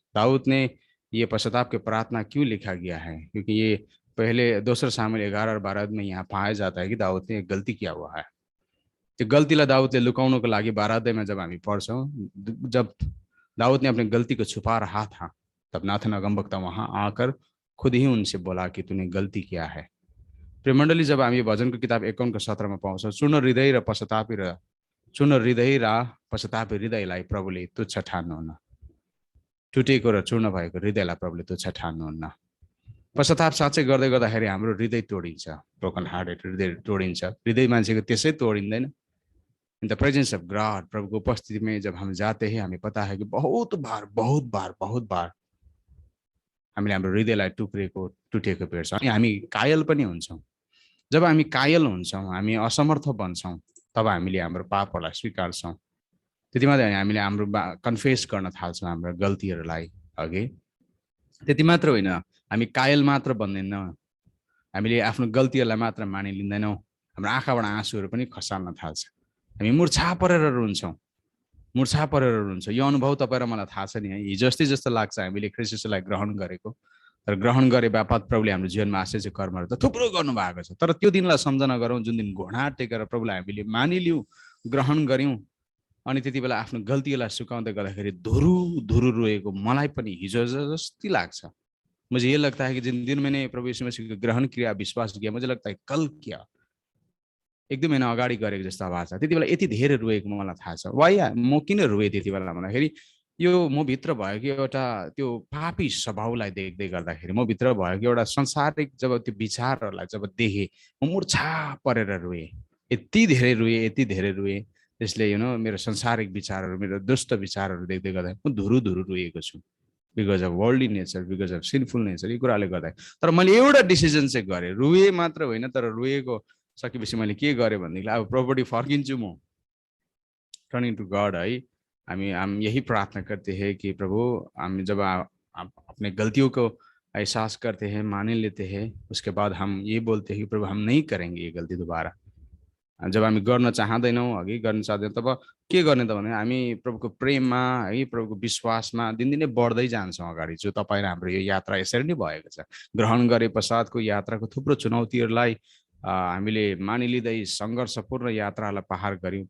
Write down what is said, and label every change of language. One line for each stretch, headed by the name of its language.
Hindi: दाऊद ने ये पश्चाताप के प्रार्थना क्यों लिखा गया है, क्योंकि ये पहले दोस्रो सामुएल 11 और 12 में यहाँ पाया जाता है कि दाऊद ने एक गल्ती किया हुआ है।
Nepali: त्यो गल्तीलाई दाऊदले लुकाउनको लागि 12 अध्यायमा जब हामी पढ्छौँ,
Hindi: जब दाऊद ने अपनी गलती को छुपा रहा था तब नाथन अगमवक्ता वहां आकर खुद ही उनसे बोला कि तूने गल्ती किया है।
Nepali: प्रिय मण्डली, जब हामी भजनको किताब 51 को 17 मा पाउँछौँ, चूर्ण हृदय र पश्चातापी हृदयलाई प्रभुले तुच्छ ठान्नुहुन्न, टुटेको र चूर्ण भएको हृदयलाई प्रभुले तुच्छ ठान्नुहुन्न। पश्चाताप साँच्चै गर्दै गर्दाखेरि हाम्रो हृदय तोडिन्छ,
English: broken hearted
Nepali: हृदय तोडिन्छ। हृदय मान्छेको त्यसै तोडिँदैन।
English: in the presence of God,
Hindi: प्रभु को उपस्थिति में जब हम जाते हैं, हमें पता है कि बहुत बार
Nepali: हामीले हाम्रो हृदयलाई टुटेको भेट्छौँ। हामी कायल पनि हुन्छौँ। जब हामी कायल हुन्छौँ, हामी असमर्थ बन्छौँ, तब हामीले हाम्रो पापहरूलाई स्वीकार्छौँ। त्यति मात्रै हामीले हाम्रो कन्फेस गर्न थाल्छौँ हाम्रो गल्तीहरूलाई। अघि त्यति मात्र होइन, हामी कायल मात्र बन्दैनौँ, हामीले आफ्नो गल्तीहरूलाई मात्र मानिलिँदैनौँ, हाम्रो आँखाबाट आँसुहरू पनि खसाल्न थाल्छ। हामी मूर्छा परेर रुन्छौँ। यो अनुभव तपाईँ र मलाई थाहा छ नि है। हिजो अस्ति जस्तो लाग्छ हामीले ख्रीष्टलाई ग्रहण गरेको, तर ग्रहण गरे बापत प्रभुले हाम्रो जीवनमा आश्चर्य कर्महरू त थुप्रो गर्नुभएको छ। तर त्यो दिनलाई सम्झना गरौँ जुन दिन घोडा टेकेर प्रभुलाई हामीले मानिलियौँ, ग्रहण गऱ्यौँ, अनि त्यति बेला आफ्नो गल्तीलाई सुकाउँदै गर्दाखेरि धुरु रोएको मलाई पनि हिजो जस्तै लाग्छ।
Hindi: मुझे ये लगता है कि जिन दिन मैंने प्रभु यीशु मसीह को ग्रहण किया, विश्वास किया, मुझे लगता है कल किया,
Nepali: 1-2 महिना अगाडि गरेको जस्तो आवाज छ। त्यति बेला यति धेरै रोएको मलाई थाहा छ। वाइ म किन रोएँ त्यति बेला भन्दाखेरि यो म भित्र भएको एउटा त्यो पापी स्वभावलाई देख्दै गर्दाखेरि, म भित्र भएको एउटा संसारिक जब त्यो विचारहरूलाई जब देखेँ, म मूर्छा परेर रोएँ। यति धेरै रोएँ त्यसले मेरो संसारिक विचारहरू, मेरो दुष्ट विचारहरू देख्दै गर्दा म धुरु रोएको छु।
English: because of worldly nature, because of sinful nature,
Nepali: यी कुराले गर्दा। तर मैले एउटा डिसिजन चाहिँ गरेँ, रोएँ मात्र होइन, तर रोएको सकेपछि मैले के गरेँ भनेदेखि अब प्रभुपट्टि फर्किन्छु म,
English: turning to God
Nepali: है।
Hindi: हम यही प्रार्थना करते हैं कि प्रभु, हम जब अपने गलतियों को एहसास करते हैं, मान लेते हैं, उसके बाद हम ये बोलते हैं कि प्रभु हम नहीं करेंगे ये गल्ती दोबारा।
Nepali: जब हामी गर्न चाहँदैनौँ, अघि गर्न चाहँदैनौँ, तब के गर्ने त भने हामी प्रभुको प्रेममा है, प्रभुको विश्वासमा दिनदिनै बढ्दै जान्छौँ अगाडि। जो तपाईँ र हाम्रो यो यात्रा यसरी नै भएको छ। ग्रहण गरे पश्चातको यात्राको थुप्रो चुनौतीहरूलाई हामीले मानिलिँदै सङ्घर्षपूर्ण यात्रालाई पार गऱ्यौँ।